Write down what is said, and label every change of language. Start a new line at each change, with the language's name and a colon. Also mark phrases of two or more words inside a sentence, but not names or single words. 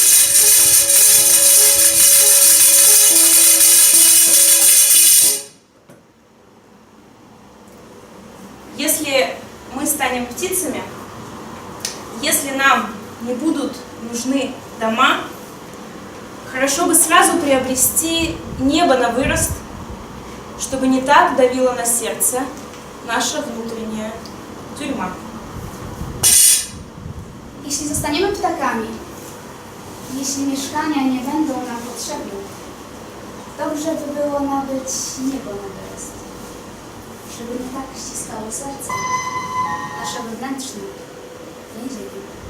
Russian: Если мы станем птицами, если нам не будут нужны дома, хорошо бы сразу приобрести небо на вырост, чтобы не так давила на сердце наша внутренняя тюрьма.
Polish: Jeśli zostaniemy ptakami, jeśli mieszkania nie będą nam potrzebne, dobrze by było nabyć niebo na wyrost, żeby nie tak ściskało serce, nasze wewnętrzne więzienie.